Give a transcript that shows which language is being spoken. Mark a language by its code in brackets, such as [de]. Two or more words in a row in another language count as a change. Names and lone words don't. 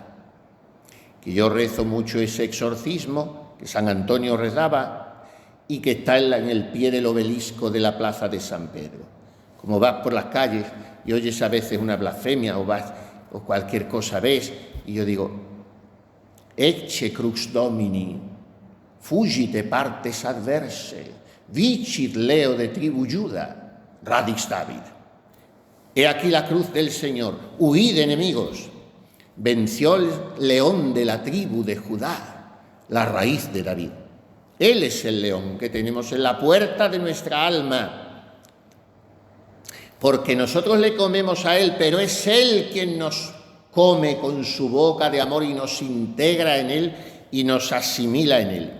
[es] Que yo rezo mucho ese exorcismo que San Antonio rezaba, y que está en el pie del obelisco de la plaza de San Pedro. Como vas por las calles y oyes a veces una blasfemia o cualquier cosa ves, y yo digo: [la] Ecce crux Domini, fugite partes adverse, vicit leo de tribu Juda, radix David. [es] He aquí la cruz del Señor, huid enemigos, venció el león de la tribu de Judá, la raíz de David. Él es el león que tenemos en la puerta de nuestra alma, porque nosotros le comemos a Él, pero es Él quien nos come con su boca de amor y nos integra en Él y nos asimila en Él.